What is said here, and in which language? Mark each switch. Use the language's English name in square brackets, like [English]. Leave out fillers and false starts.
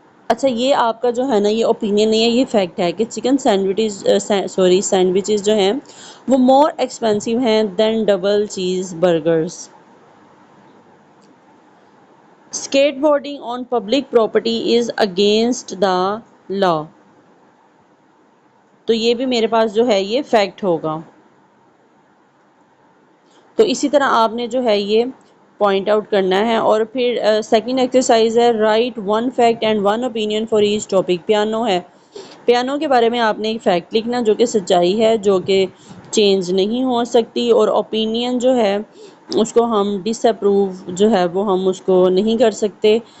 [Urdu] اچھا، یہ آپ کا جو ہے نا یہ اوپینین نہیں ہے، یہ فیکٹ ہے کہ چکن سینڈوچز جو ہیں وہ مور ایکسپینسو ہیں دین ڈبل چیز burgers. [English] Skateboarding on public property is against the law. [Urdu] تو یہ بھی میرے پاس جو ہے یہ فیکٹ ہوگا. تو اسی طرح آپ نے جو ہے یہ پوائنٹ آؤٹ کرنا ہے. اور پھر سیکنڈ ایکسرسائز ہے [English] Write one fact and one opinion for each topic. [Urdu] Piano ہے، پیانو کے بارے میں آپ نے ایک فیکٹ لکھنا جو کہ سچائی ہے، جو کہ چینج نہیں ہو سکتی، اور اوپینین جو ہے اس کو ہم ڈس اپروو جو ہے وہ ہم اس کو نہیں کر سکتے.